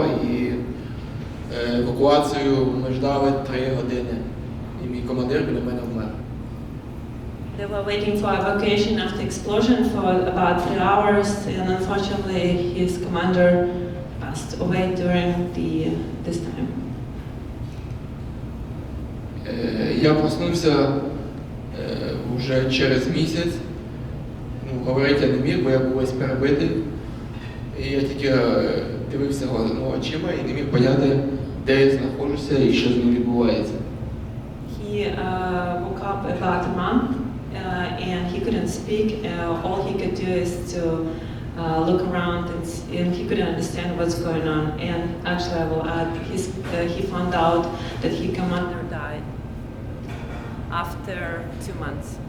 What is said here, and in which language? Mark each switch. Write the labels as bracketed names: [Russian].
[Ukrainian] І евакуацію ми ждали 3 години. І мій командир біля мене вмер. [English] They were waiting for evacuation after explosion for about 3 hours, and unfortunately his commander passed away during this time. [Ukrainian] Я проснувся вже через місяць. Говорити я не міг, бо я був весь перебитий. І я тільки дивився очима і не міг поняти, де я знаходжуся і що з ним відбувається. [English] He woke up about a month and he couldn't speak. All he could do is to look around and he couldn't understand what's going on. And actually I will add, he found out that his commander died after 2 months.